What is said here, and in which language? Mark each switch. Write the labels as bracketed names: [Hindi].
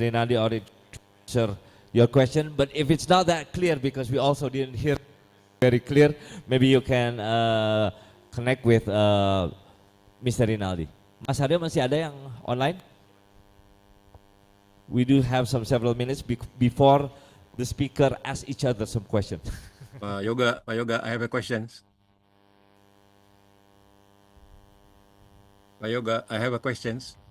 [English] Rinaldi already answered your question, but if it's not that clear, because we also didn't hear very clear, maybe you can connect with Mr. Rinaldi. [Indonesian] Mas Aryo, masih ada yang online? [English] We do have several minutes before the speaker asks each other some questions. Pak Yoga, I have a question. Pak Yoga, I have a question.